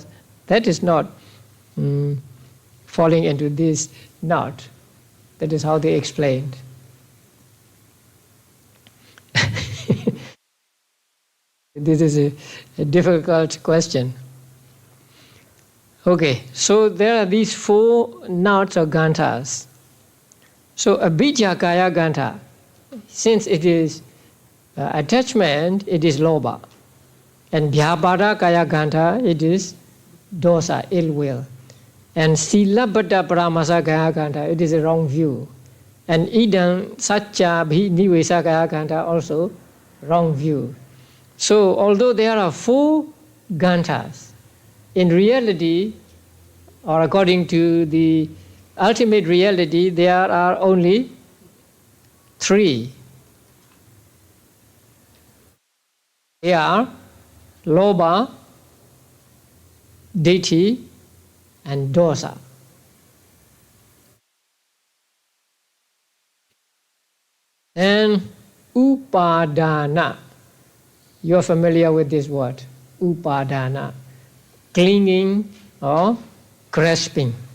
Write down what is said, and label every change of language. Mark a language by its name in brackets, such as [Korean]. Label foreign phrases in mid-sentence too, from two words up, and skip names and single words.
[English] That is not falling into this knot. That is how they explained. This is a difficult question. Okay, so there are these 4 knots or gandhas. [Pali] So abhijja kaya gandha, [English] since it is attachment, it is lobha. [Pali] And vyapada kaya gandha, [English] it is dosa, ill will. [Pali] And silabbata paramasa kaya gandha, [English] it is a wrong view. [Pali] And idam satcha bhi nivesa kaya gandha, [English] also wrong view. So although there are 4 gandhas, in reality, or according to the ultimate reality, there are only 3. They are lobha, ditthi, and dosa. And upadana. You are familiar with this word, upadana, clinging or grasping.